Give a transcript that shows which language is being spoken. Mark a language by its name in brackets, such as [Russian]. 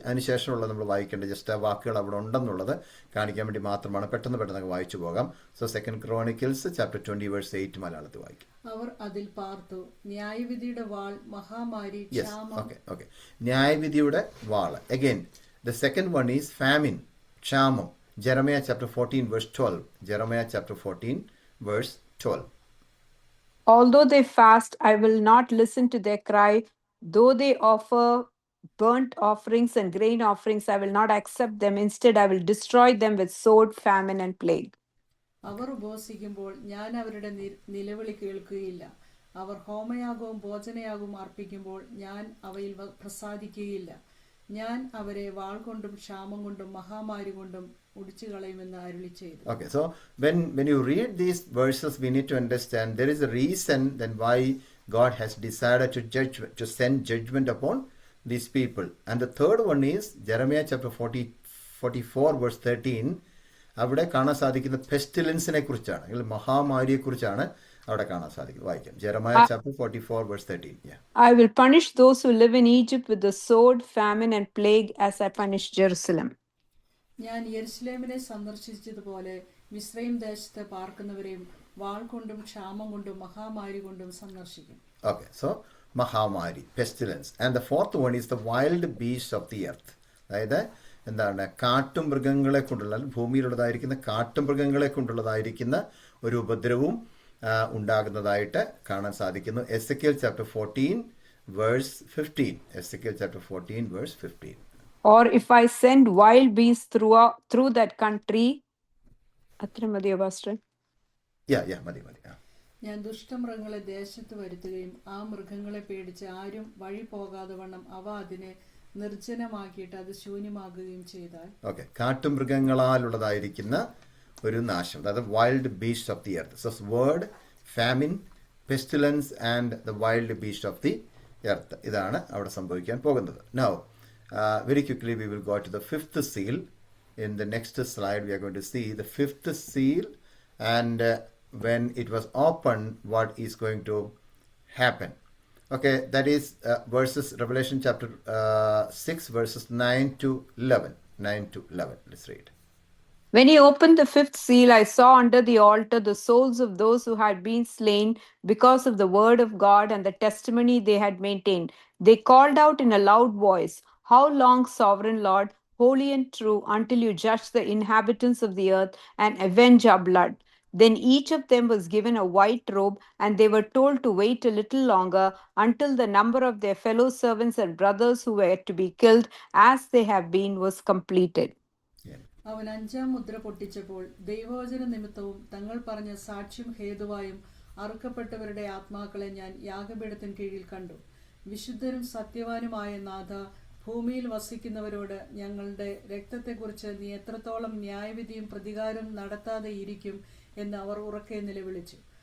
[Malayalam] അതിനുശേഷമുള്ള നമ്മൾ വായിക്കേണ്ടത് ജസ്റ്റ് ആ വാക്കുകൾ അവിടെ ഉണ്ടെന്നുള്ളത് കാണിക്കാൻ വേണ്ടി മാത്രമാണ്. പെട്ടെന്ന് വായിച്ചു പോകാം. സോ 2 Chronicles chapter 20, verse 8 മലയാളത്തിൽ വായിക്കും. അവർ അതിൽ പാർത്തു, ന്യായവിധിയുടെ വാൾ, മഹാമാരി, [English] okay, [Malayalam] ന്യായവിധിയുടെ വാൾ. [English] Again the second one is famine, ക്ഷാമം. Jeremiah chapter 14, verse 12. Jeremiah chapter 14, verse 12. Although they fast, I will not listen to their cry. Though they offer burnt offerings and grain offerings, I will not accept them. Instead, I will destroy them with sword, famine, and plague. [Malayalam] അവർ ഉപവസിക്കുമ്പോൾ ഞാൻ അവരുടെ നിലവിളി കേൾക്കുകയില്ല. അവർ ഹോമയാഗവും ഭോജനയാഗവും അർപ്പിക്കുമ്പോൾ ഞാൻ അവയിൽ പ്രസാദിക്കുകയില്ല. ഞാൻ അവരെ വാൾ കൊണ്ടും ക്ഷാമം കൊണ്ടും മഹാമാരി കൊണ്ടും ഒടിച്ചു കളയുമെന്ന് അരുളി ചെയ്തു. [English] Okay, so when you read these verses, we need to understand there is a reason then why God has decided to send judgment upon these people. And the third one is Jeremiah chapter 44, verse 13. [Malayalam] അവിടെ കാണാൻ സാധിക്കുന്ന പെസ്റ്റിലൻസിനെ കുറിച്ചാണ്, അല്ലെങ്കിൽ മഹാമാരിയെ കുറിച്ചാണ് അവിടെ കാണാൻ സാധിക്കും. വായിക്കാം. Jeremiah chapter 44, verse 13. Yeah. [English] I will punish those who live in Egypt with the sword, famine, and plague as I punished Jerusalem. [Malayalam] ഞാൻ യെരുശലേമിനെ സന്ദർശിച്ചതുപോലെ മിസ്രയീം ദേശത്ത് പാർക്കുന്നവരെയും വാൾ കൊണ്ടും ക്ഷാമം കൊണ്ടും മഹാമാരി കൊണ്ടും സന്ദർശിക്കും. [English] Okay, so മഹാമാരി, pestilence. And the fourth one is the wild beasts of the earth. [Malayalam] അതായത് എന്താണ്? കാട്ടുമൃഗങ്ങളെ കൊണ്ടുള്ള, ഭൂമിയിലുള്ളതായിരിക്കുന്ന കാട്ടുമൃഗങ്ങളെ കൊണ്ടുള്ളതായിരിക്കുന്ന ഒരു ഉപദ്രവവും ഉണ്ടാകുന്നതായിട്ട് കാണാൻ സാധിക്കുന്നു. [English] Ezekiel chapter 14, verse 15. Ezekiel chapter 14, verse 15. Or if I send wild beasts through that country. [Malayalam] അത്ര മതിയോ പാസ്റ്റർ? മതി. ഞാൻ ദുഷ്ടമൃഗങ്ങളെ ദേശത്ത് വരുത്തുകയും ആ മൃഗങ്ങളെ പേടിച്ച് ആരും വഴി പോകാതെ വണ്ണം അവ അതിനെ നിർജ്ജനമാക്കിയിട്ട് അത് ശൂന്യമാകുകയും ചെയ്താൽ. [English] okay, [Malayalam] കാട്ടുമൃഗങ്ങളാലുള്ളതായിരിക്കുന്ന ഒരു നാശം, അതായത് [English] Wild beast of the earth. Sword, famine, pestilence and the wild beast of the earth. [Malayalam] ഇതാണ് അവിടെ സംഭവിക്കാൻ പോകുന്നത്. [English] Now very quickly we will go to the fifth seal. In the next slide we are going to see the fifth seal, and when it was opened, what is going to happen. Okay, that is verses Revelation chapter 6, verses 9 to 11. 9 to 11. Let's read. When he opened the fifth seal, I saw under the altar the souls of those who had been slain because of the word of God and the testimony they had maintained. They called out in a loud voice, how long, sovereign Lord, holy and true, until you judge the inhabitants of the earth and avenge our blood? Then each of them was given a white robe, and they were told to wait a little longer until the number of their fellow servants and brothers who were to be killed as they have been was completed. Yeah. [Malayalam] അവൻ 5-ാം മുദ്ര പൊട്ടിച്ചപ്പോൾ ദൈവവചന നിമിത്തവും തങ്ങൾ പറഞ്ഞ സാക്ഷ്യം ഹേതുവായും അറുക്കപ്പെട്ടവരുടെ ആത്മാക്കളെ ഞാൻ യാഗപീഠത്തിന് കീഴിൽ കണ്ടു. വിശുദ്ധരും സത്യവാനുമായ നാഥ, ഭൂമിയിൽ വസിക്കുന്നവരോട് ഞങ്ങളുടെ രക്തത്തെക്കുറിച്ച് നീ എത്രത്തോളം ന്യായവിധിയും പ്രതികാരവും നടത്താതെ ഇരിക്കും എന്ന് അവർ ഉറക്കെ നിലവിളിച്ചു.